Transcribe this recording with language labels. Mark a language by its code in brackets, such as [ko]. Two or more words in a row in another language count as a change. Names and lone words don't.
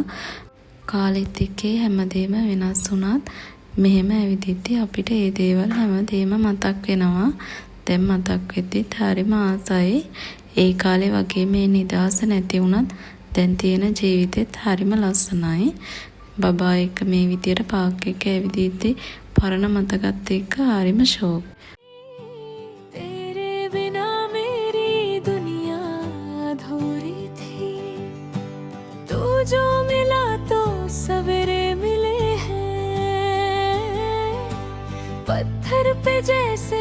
[si] කාලෙත් එක්කේ හැමදේම වෙනස් වුණත් මෙහෙම ඇවිදිද්දි අපිට ඒ දේවල් හැමදේම මතක් වෙනවා. දැන් මතක් වෙද්දිත් හරිම ආසයි. ඒ කාලේ වගේ මේ නිදහස නැති වුණත් දැන් තියෙන ජීවිතෙත් හරිම ලස්සනයි. බබා එක්ක මේ විදියට පාක් එක ඇවිදිද්දි පරණ මතකත් එක්ක හරිම ෂෝක්. [hi] तेरे बिना मेरी दुनिया अधूरी थी तू जो मिला तो सवेरे मिले हैं पत्थर पे जैसे